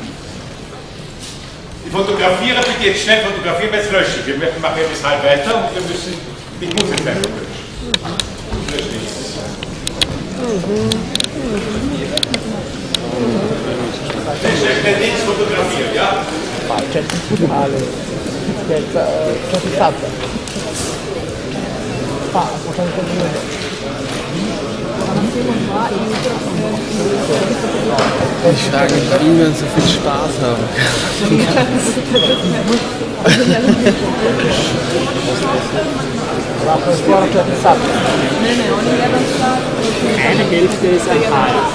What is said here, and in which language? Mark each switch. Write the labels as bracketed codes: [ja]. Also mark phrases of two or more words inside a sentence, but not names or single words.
[de] Die Fotografierer, bitte jetzt schnell fotografieren, weil jetzt lösche ich. Wir machen jetzt halb weiter und wir müssen die Musik löschen. Schnell links fotografieren, ja? [it] C'è il totale, c'è il fatto. [de] Ich frage mich, wie man so viel Spaß haben kann. Eine Hälfte ist ein Teil.